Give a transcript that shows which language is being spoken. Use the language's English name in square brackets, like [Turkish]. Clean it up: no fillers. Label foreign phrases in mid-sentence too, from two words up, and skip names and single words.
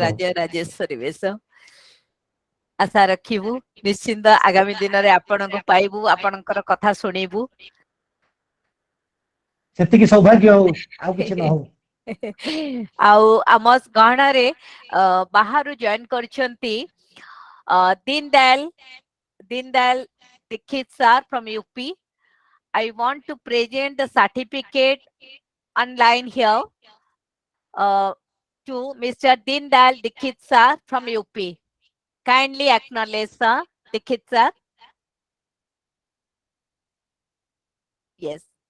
[Odia] ରାଜ ରାଜେଶ୍ୱରୀ ବେଶ ଆଶା ରଖିବୁ ନିଶ୍ଚିନ୍ତ ଆଗାମୀ ଦିନରେ ଆପଣଙ୍କୁ ପାଇବୁ ଆପଣଙ୍କର କଥା ଶୁଣିବୁ ସେତିକି ସୌଭାଗ୍ୟ ହଉ ଆଉ କିଛି ନ ହଉ ଆଉ ଆମ ଗହଣରେ ବାହାରୁ ଜଏନ କରିଛନ୍ତି ଦୀନଦୟାଲ ଦୀକ୍ଷିତ [English] sir from UP. I want to present the certificate online here to Mr. Dindayal Dikshit sir from UP. Kindly acknowledge sir, Dikshit sir. Yes.